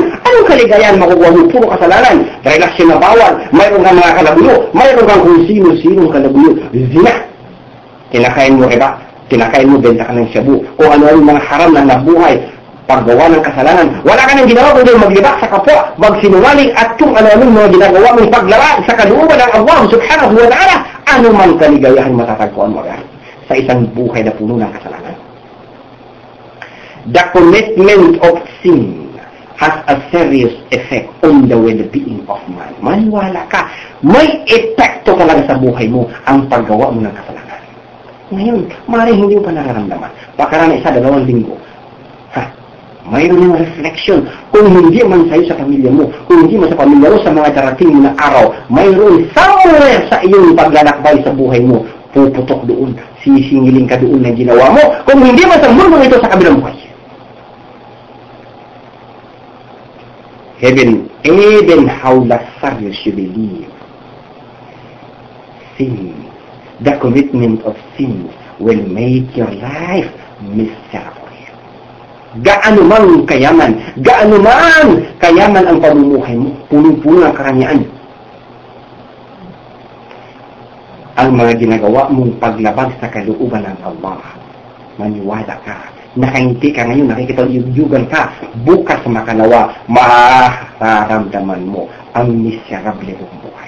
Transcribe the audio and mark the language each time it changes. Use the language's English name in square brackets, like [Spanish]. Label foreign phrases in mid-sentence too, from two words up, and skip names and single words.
[Filipino] Anong kaligayahan makukuha mo? Puro kasalanan, relasyon na bawal, mayroon kang mga kalabuyo, mayroon kang kung sino-sinong kalabuyo. Zina. Kinakain mo riba, kinakain mo benta ka ng shabu, kung ano-ano mga haram na nabuhay, paggawa ng kasalanan. Wala ka nang ginawa kundi maglibak sa kapwa, magsinungaling, at kung ano-ano mga ginagawa mong paglaraan sa kalooban ng Allah [Arabic] سبحانه وتعالى, [Filipino] ano man kaligayahan matatagpuan mo agad sa isang buhay na puno ng kasalanan. [English] The commitment of sin has a serious effect on the well-being of man. [Filipino] Maniwala ka, may epekto talaga sa buhay mo ang paggawa mo ng kasalanan. Ngayon, maaaring hindi mo pa nararamdaman. Baka na 1-2 linggo. Mayroon yung reflection. Kung hindi man sa'yo sa pamilya mo, kung hindi man sa pamilya mo sa mga darating na araw, mayroon somewhere sa iyong paglalakbay sa buhay mo, puputok doon, sisingiling ka doon ng ginawa mo, kung hindi man sa mundo ito sa kabilang buhay. [English] Even how serious you believe, sin, the commitment of sin will make your life miserable. [Filipino] Gaano man kayaman ang pamumuhay mo, punong-puno ng karangyaan, ang mga ginagawa mong paglabag sa kalooban ng Allah, maniwala ka, Nakangiti ka ngayon, nakikipag-yugyugan ka, bukas makalawa, mararamdaman mo ang miserable mong buhay.